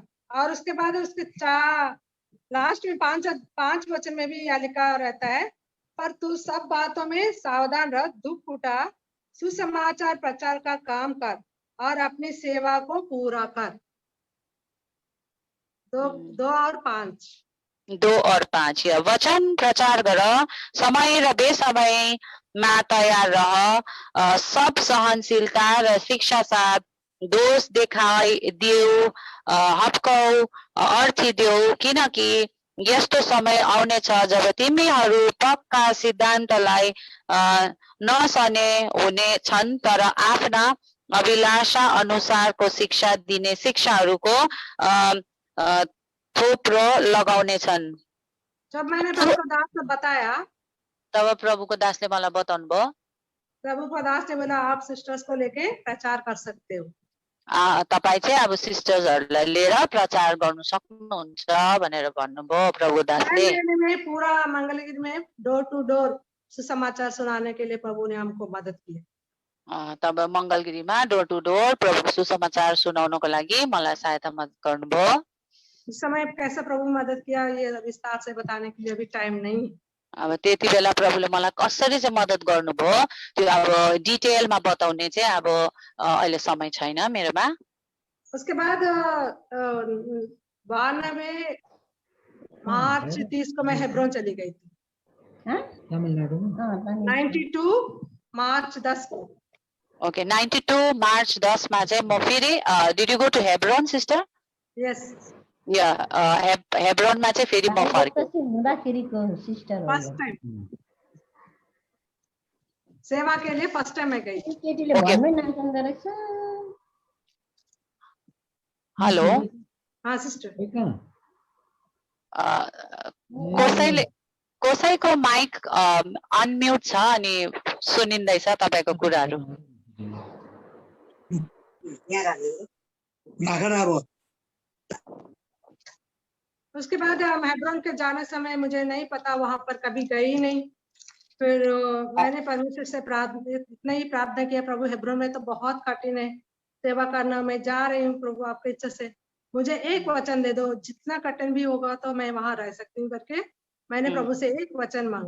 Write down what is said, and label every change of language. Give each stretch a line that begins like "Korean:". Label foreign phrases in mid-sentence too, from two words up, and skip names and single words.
Hindi: और उसके बाद उसके लास्ट में 5 वचन में भी यह लिखा रहता है, पर तू सब बातों में सावधान रह, दुख उठा, सुसमाचार प्रचार का काम कर और अपनी सेवा को पूरा कर। 2 और 5
Nepali: 2 और 5 या वचन प्रचार गर, समय र बेसमयमा तयार रह, सब सहनशीलता र शिक्षा साथ दोष देखाइ देऊ, हप्काउ, अर्थी देऊ, किनकि यस्तो समय आउनेछ जब तिमीहरू पक्का सिद्धान्तलाई नसने हुने छन्, तर आफ्ना अभिलाषा अनुसारको शिक्षा दिने शिक्षाहरूको थोप्रो लगाउने छन्।
Hindi: जब मैंने प्रभु को दास को बताया,
Nepali: तब प्रभुको दासले मलाई बताउनु भयो।
Hindi: प्रभु को दास ने बोला आप सिस्टर्स को लेके प्रचार कर सकते हो।
Nepali: तपाई चाहिँ अब सिस्टर्सहरुलाई लिएर प्रचार गर्न सक्नुहुन्छ भनेर भन्नुभयो प्रभु दासले।
Hindi: में पूरा मंगलगिरी में
English: door to door
Hindi: सुसमाचार सुनाने के लिए प्रभु ने हमको मदद की।
Nepali: तब मंगलगिरीमा
English: door to door
Nepali: प्रभुको सुसमाचार सुनाउनको लागि मलाई सहायता गर्नुभयो।
Hindi: उस समय कैसे प्रभु मदद किया ये विस्तार से बताने के लिए अभी टाइम नहीं।
Nepali: अब त्यति बेला प्रभुले मलाई कसरी चाहिँ मदद गर्नुभयो त्यो अब डिटेलमा बताउने चाहिँ अब अहिले समय छैन मेरोमा।
Hindi: उसके बाद 92 मार्च 30 को मैं हेब्रोन चली गई थी। तमिलनाडु में 92 मार्च 10 को।
Nepali: ओके, 92 मार्च 10 मा चाहिँ म फेरि
English: did you go to Hebron sister?
Nepali: यस, या हेब्रोनमा चाहिँ फेरि म फर्के हुँदाखेरिको सिस्टर हो।
English: first time
Hindi: सेवा के लिए
English: first time
Hindi: मैं गई।
Nepali: केटीले भनमै नजान्दो रहेछ। हेलो,
Hindi: हाँ सिस्टर।
Nepali: कसैको माइक अनम्युट छ अनि सुनिँदैछ तपाईको कुराहरु।
Hindi: उसके बाद हम हेब्रोन के जाने समय मुझे नहीं पता, वहां पर कभी गई नहीं। फिर मैंने परमेश्वर से इतना ही प्रार्थना किया, प्रभु हेब्रोन में तो बहुत कठिन है सेवा करना, मैं जा रही हूँ प्रभु आपकी इच्छा से मुझे एक वचन दे दो, जितना कठिन भी होगा तो मैं वहां रह सकती हूँ करके मैंने प्रभु से एक वचन मांगा।